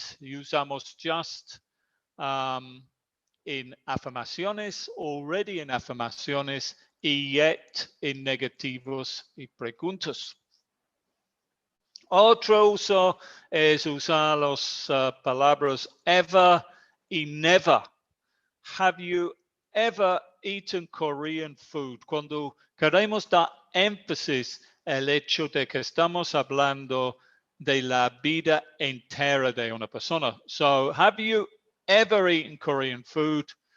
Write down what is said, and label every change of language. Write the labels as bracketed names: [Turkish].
[Spanish] Usamos just en afirmaciones, already en afirmaciones y yet en negativos y preguntas. Otro uso es usar las palabras ever y never. [English] Have you ever eaten Korean food? [Spanish] Cuando queremos dar énfasis al hecho de que estamos hablando de la vida entera de una persona. [English] So, have you ever eaten Korean food?